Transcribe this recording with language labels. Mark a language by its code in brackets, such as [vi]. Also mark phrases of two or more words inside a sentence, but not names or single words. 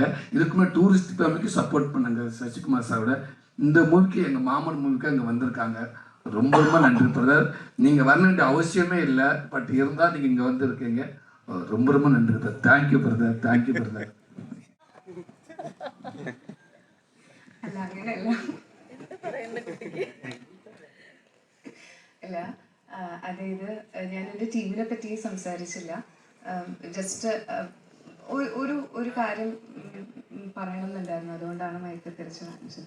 [ta] இதுக்குமே டூரிஸ்ட் ஃபேமிலிக்கு சப்போர்ட் பண்ணாங்க சசிகுமார் சாரோட. இந்த மூவிக்கு எங்கள் மாமன் மூவிக்கு அங்கே வந்திருக்காங்க. ரொம்ப நன்றி பிரதர். நீங்கள் வர வேண்டிய அவசியமே இல்லை, பட் இருந்தால் நீங்கள் இங்கே வந்திருக்கீங்க. ரொம்ப நன்றி பிரதர். [en] thank you brother, thank you brother. [ml] അല്ല അങ്ങനെയല്ല. അല്ല, അതായത് ഞാൻ എൻ്റെ ടീമിനെ പറ്റി സംസാരിച്ചില്ല. ജസ്റ്റ് ഒരു കാര്യം പറയണമെന്നുണ്ടായിരുന്നു, അതുകൊണ്ടാണ് മൈക്ക് തിരിച്ച് കാണിച്ചത്.